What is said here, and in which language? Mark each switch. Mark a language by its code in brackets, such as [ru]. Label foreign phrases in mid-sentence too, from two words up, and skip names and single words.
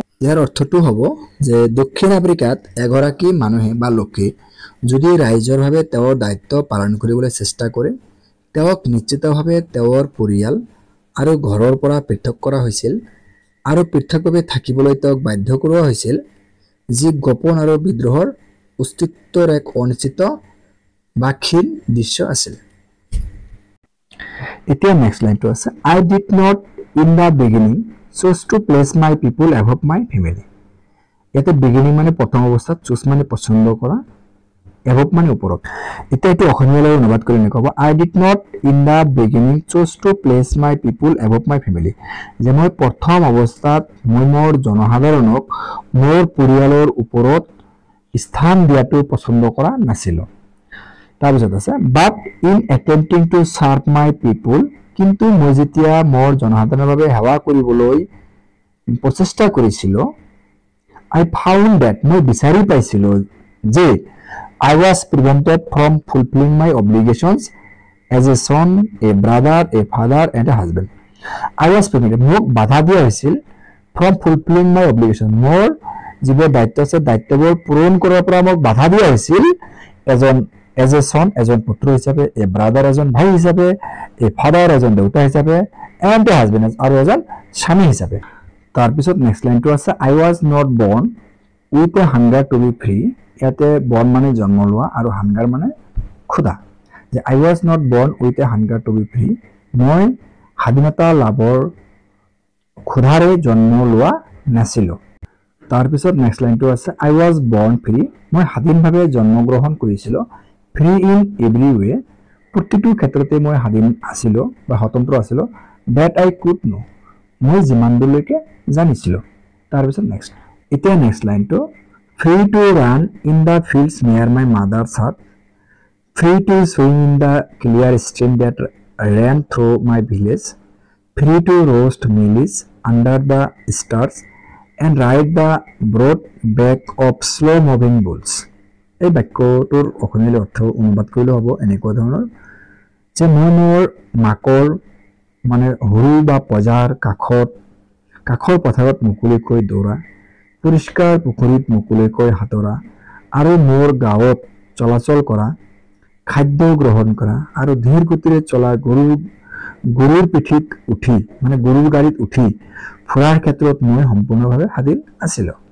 [as] ইয়াৰ অৰ্থটো হ'ব যে দক্ষিণ আফ্ৰিকাত এগৰাকী মানুহে বা লোকে যদি ৰাইজৰভাৱে তেওঁৰ দায়িত্ব পালন কৰিবলৈ চেষ্টা কৰে, তেওঁক নিশ্চিতভাৱে তেওঁৰ পৰিয়াল আৰু ঘৰৰ পৰা পৃথক কৰা হৈছিল আৰু পৃথকভাৱে থাকিবলৈ তেওঁক বাধ্য কৰোৱা হৈছিল, যি গোপন আৰু বিদ্ৰোহৰ অস্তিত্বৰ এক অনিশ্চিত বা ক্ষীণ দৃশ্য আছিল। এতিয়া [en] next line [as] আছে, [en] I did not in the beginning choose to place my people above my family. [as] ইয়াতে বিগিনিং মানে প্ৰথম অৱস্থাত, চুজ মানে পচন্দ কৰা, এভভ মানে ওপৰত। এতিয়া এইটো অসমীয়ালৈ অনুবাদ কৰি এনেকুৱা হ'ব, [en] I did not in the beginning choose to place my people above my family. [as] যে মই প্ৰথম অৱস্থাত মই মোৰ জনসাধাৰণক মোৰ পৰিয়ালৰ ওপৰত স্থান দিয়াটো পচন্দ কৰা নাছিলোঁ। তাৰপিছত আছে, [en] But in attempting to serve my people, [as] কিন্তু মই যেতিয়া মোৰ জনসাধাৰণৰ বাবে সেৱা কৰিবলৈ প্ৰচেষ্টা কৰিছিলোঁ, [en] I found that, [as] মই বিচাৰি পাইছিলোঁ যে [en] I was prevented from fulfilling my obligations as a son, a brother, a father and a husband. I was prevented, [as] মোক বাধা দিয়া হৈছিল [en] from fulfilling my obligations, [as] মোৰ যিবোৰ দায়িত্ব আছে দায়িত্ববোৰ পূৰণ কৰাৰ পৰা মোক বাধা দিয়া হৈছিল [en] as a son, [as] এজন পুত্ৰ হিচাপে, [en] a brother [as] এজন ভাই হিচাপে, [en] a father [as] এজন দেউতা হিচাপে, [en] and a husband [as] আৰু এজন স্বামী হিচাপে। তাৰপিছত [en] next line [as] আছে, [en] I was not born with a hunger to be free. [as] ইয়াতে বৰ্ণ মানে জন্ম লোৱা আৰু হাংগাৰ মানে ক্ষুধা। [en] যে I was not born with a hunger to be free, [as] মই স্বাধীনতা লাভৰ ক্ষুধাৰে জন্ম লোৱা নাছিলোঁ। তাৰপিছত [en] next line [as] আছে, [en] I was born free, [as] মই স্বাধীনভাৱে জন্মগ্ৰহণ কৰিছিলোঁ, [en] free in every way, [as] প্ৰতিটো ক্ষেত্ৰতে মই স্বাধীন আছিলোঁ বা স্বতন্ত্ৰ আছিলোঁ, [en] that I could know, [as] মই যিমান দূৰলৈকে জানিছিলোঁ। তাৰপিছত নেক্সট, এতিয়া [en] next line, free to run in the fields near my mother's hut, free to swim in the clear stream that ran through my village, free to roast mealies under the stars and ride the broad back of slow moving bulls. [as] এই বাক্যটোৰ অসমীয়া অৰ্থ অনুবাদ কৰিলে হ'ব এনেকুৱা ধৰণৰ, যে মই মোৰ মাকৰ মানে সৰু বা পজাৰ কাষৰ পথাৰত মুকলিকৈ দৌৰা, পৰিষ্কাৰ পুখুৰীত মুকলিকৈ সাঁতোৰা আৰু মোৰ গাঁৱত চলাচল কৰা, খাদ্য গ্ৰহণ কৰা আৰু ধীৰ গতিৰে চলা গৰুৰ পিঠিত উঠি মানে গৰুৰ গাড়ীত উঠি ফুৰাৰ ক্ষেত্ৰত মই সম্পূৰ্ণভাৱে স্বাধীন আছিলোঁ।